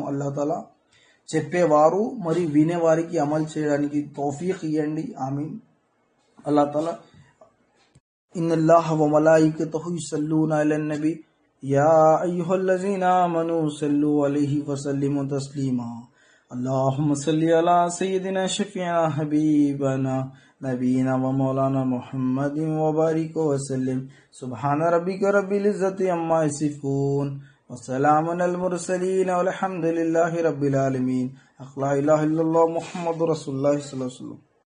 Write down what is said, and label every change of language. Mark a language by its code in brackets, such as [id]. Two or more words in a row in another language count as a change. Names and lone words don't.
[ar] الله تعالى [te] చెప్పేవారు మరియు వినేవారికి అమలు చేయడానికి తౌఫీక్ ఇవ్వండి. ఆమీన్. [ar] الله تعالى إن الله و ملائكته يصلون على النبي يا أيها الذين آمنوا صلوا عليه وسلموا تسليما. اللهم صل على سيدنا شفيعنا حبيبنا نبينا ومولانا محمد وبارك وسلم. سبحان ربك رب العزة عما يصفون وسلام على المرسلين والحمد لله رب العالمين. لا إله إلا الله محمد رسول الله صلى الله عليه وسلم.